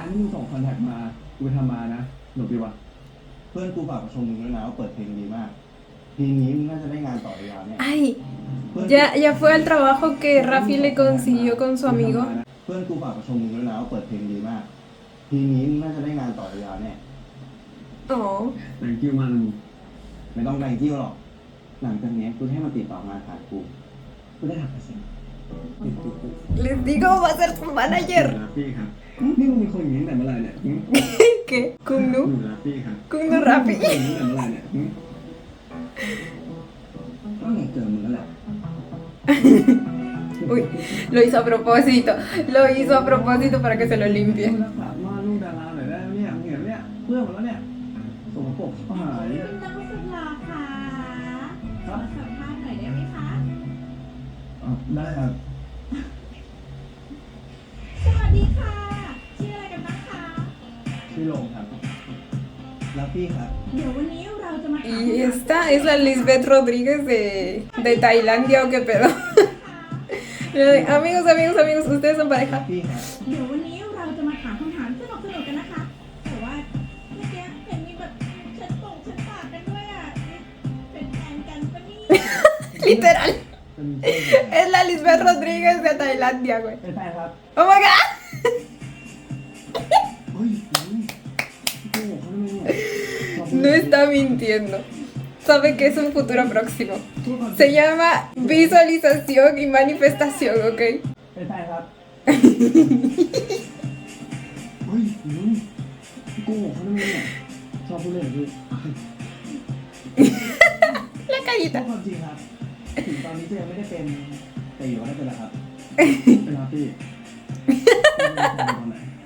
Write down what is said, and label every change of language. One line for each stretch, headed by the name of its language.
Thai: มึงส่งคอนแทคมากูไปทำมานะหนุกดีวะเพื่อนกูฝากมาชมมึงด้วยนะว่าเปิดเพลงดีมากเพลงนี้มึงน่าจะได้งานต่อยาวเนี่ย
Spanish: Ay, ya fue al trabajo que Rafi le consiguió con su amigo.
Thai: เพื่อนกูฝากมาชมมึงด้วยนะว่าเปิดเพลงดีมากเพลงนี้มึงน่าจะได้งานต่อยาวเนี่ย Oh.
English: thank you
Thai: มันไม่ต้อง
English: thank you
Thai: หรอกหลังจากนี้กูให้มันติดต่อมาหากูได้หักเปอร์เซ็นต์
Spanish: Les digo, va a ser su manager.
Thai: นะพี่ครับนี่มึงมีคนอย่างนี้ตั้งแต่เมื่อไหร่เนี่ย
Spanish: ¿Qué? ¿Kung
Thai: หนู
Spanish: Nu?
Thai: นะพี่ครับ
Spanish: ¿Kung Nu Rafi?
Thai: ตั้งแต่เมื่อไหร่เนี่ยก็ไงเจอมึงแล้วแหละ
Spanish: Uy, lo hizo a propósito. Lo hizo a propósito para que se lo limpie.
Thai: รักษามาลูกดาราหน่อยได้ไหมเนี่ยมึงเห็นไหมเนี่ยเพื่อนหมดแล้วเนี่ยสกปรกชิบหาย คุณนักสุดหล่อค่ะขอสัมภาษณ์หน่อยได้ไหมคะ ได้ครับ สวัสดีค่ะ ชื่ออะไรกันบ้างคะ ชื่อโลงครับรักพี่ครับ เดี๋ยววันนี้เราจะมาถาม
Spanish: Y esta es la Lisbeth Rodríguez de Tailandia o qué pedo. Amigos, ustedes son pareja.
Thai: พี่ครับ เดี๋ยววันนี้เราจะมาถามคำถามสนุกๆกันนะคะ แต่ว่าเมื่อกี้เห็นมีแบบเช็ดปากกันด้วยอ่ะเป็นแฟนกันปะเนี่ย
Spanish: Literal.
Thai: เป็นเพื่อน
Spanish: Es la Lisbeth Rodríguez de Tailandia, güey.
Thai: เป็นแฟนครับ
English: Oh my god.
Thai: เฮ้ยโกหกเขาทำไมเนี่ย
Spanish: No está mintiendo. Sabe que es un futuro próximo. Se llama visualización y manifestación, ¿ok?
Thai: เป็นแฟนครับ เฮ้ยโกหกเขาทำไมเนี่ยชอบพูดเล่นคือ
Spanish: La
Thai: พูด
Spanish: carita.
Thai: ความจริงครับถึงตอนนี้จะยังไม่ได้เป็นแต่อยู่ว่าได้เป็นแล้วครับเป็นครับพี่เป็นตอนไหน